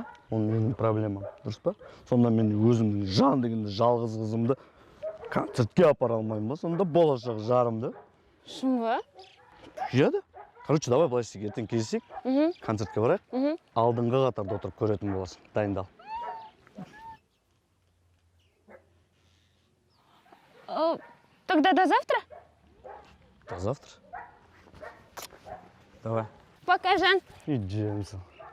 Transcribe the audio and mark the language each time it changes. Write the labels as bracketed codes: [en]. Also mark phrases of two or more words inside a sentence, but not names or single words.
[kk] Ол менің проблемам, дұрыс па? Сонда мен өзімнің жан дегенде жалғыз қызымды концертке апара алмаймын ба? Сонда болашақ жарымды. Шын ба? Еді. [ru] Короче, давай [kk] былай істейік, ертең кездесейік, концертке барайық. Алдыңғы қатарда отырып көретін боласың. Дайындал. [ru] Тогда до завтра? До завтра. Давай. Пока, [kk] Жан. Идемся.